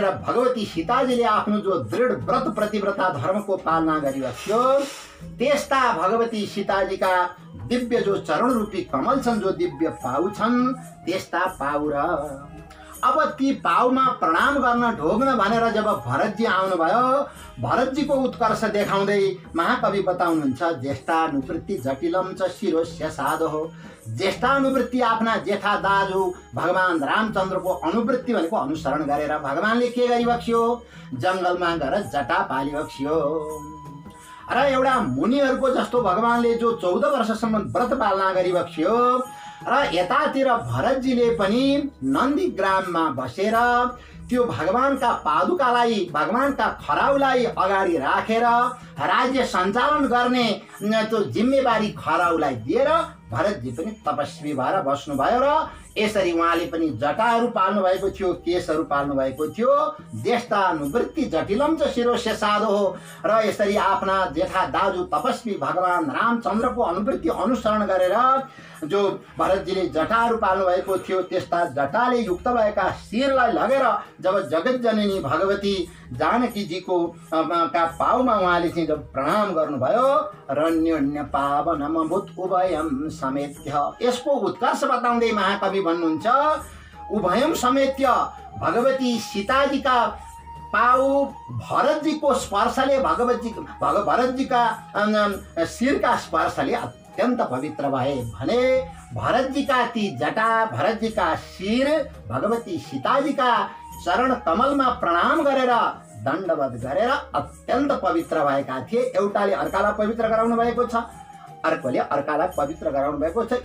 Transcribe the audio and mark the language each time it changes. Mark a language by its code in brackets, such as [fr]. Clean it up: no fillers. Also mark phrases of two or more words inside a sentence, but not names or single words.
[ne] भगवती सीताजीले आफ्नो जो दृढ व्रत प्रतिव्रता धर्मको पालना गरिबक्सियो, त्यस्ता भगवती सीताजीका दिव्य जो चरण रूपी कमल छन्, जो दिव्य पाउ छन्, त्यस्ता पाउ र अब ती पाउमा प्रणाम गर्न ढोग्न भनेर जब भरतजी आउनुभयो, भरतजीको उत्कर्ष देखाउँदै महाकवि बताउनुहुन्छ [sa] ज्येष्ठानुवृत्ति जटिलम च शिरोस्य साधो। [ne] ज्येष्ठानुवृत्ति आफ्ना जेठा दाजु भगवान रामचन्द्रको अनुवृत्ति भनेको अनुसरण गरेर भगवानले के गरिबक्सियो, जङ्गलमा गएर जटा पालिबक्सियो। र एउटा मुनिहरूको जस्तो भगवानले जो 14 वर्षसम्म व्रत पालना गरिबक्सियो, र यतातिर भरतजीले पनि नन्दीग्राममा बसेर त्यो भगवानका पादुकालाई, भगवानका खराउलाई अगाडि राखेर राज्य सञ्चालन गर्ने त्यो जिम्मेवारी खराउलाई दिएर भरतजी पनि तपस्वी भएर बस्नुभयो र यसरी उहाँले पनि जटाहरू पाल्नु भएको थियो, केशहरू पाल्नु भएको थियो। [sa] ज्येष्ठानुवृत्ति जटिलम च शिरोस्य साधो [ne] हो र यसरी आफ्ना जेठा दाजु तपस्वी भगवान रामचन्द्रको अनुवृत्ति अनुसरण गरेर जो भरतजीले जटाहरू पाल्नु भएको थियो त्यस्ता जटाले युक्त भएका शिरलाई लगेर जब जगतजननी भगवती जानकीजीको का पाउमा उहाँले चाहिँ जब प्रणाम गर्नुभयो, [sa] रण्योन्य पावनमभूत उभयम समेत्य, [ne] यसको उत्कर्ष बताउँदै महाकवि भन्नुहुन्छ [sa] उभयम समेत्य [ne] भगवती सीताजीका पाउ भरतजीको स्पर्शले भरतजीका शिरका स्पर्शले अत्यन्त पवित्र भए भने भरतजीका ती जटा भरतजीका शिर भगवती सीताजीका चरण कमलमा प्रणाम गरेर दण्डवत गरेर अत्यन्त पवित्र भएका थिए। एउटाले अर्कालाई पवित्र गराउनु भएको छ, अर्कोले अर्कालाई पवित्र गराउनु भएको छ।